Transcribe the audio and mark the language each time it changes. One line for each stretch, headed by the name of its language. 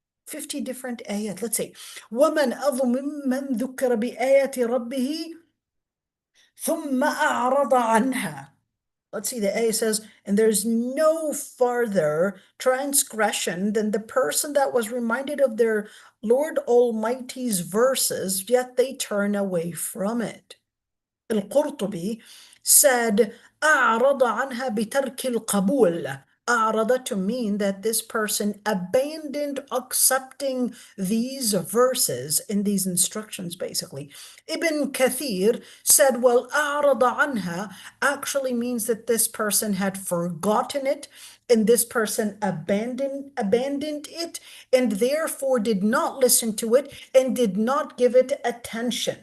English: 50 different ayat. Let's see.
Arabic: وَمَنْ أَظْلَمُ مِمَّنْ ذُكِّرَ بِآيَاتِ رَبِّهِ ثُمَّ أَعْرَضَ عَنْهَا.
English: Let's see, the ayah says, and there's no farther transgression than the person that was reminded of their Lord Almighty's verses, yet they turn away from it.
Arabic: Al-Qurtubi
English: said,
Arabic: أعرض عنها بترك القبول.
English: أعرض to mean that this person abandoned accepting these verses and these instructions, basically. Ibn Kathir said, well,
Arabic: أعرض عنها
English: actually means that this person had forgotten it, and this person abandoned it, and therefore did not listen to it and did not give it attention.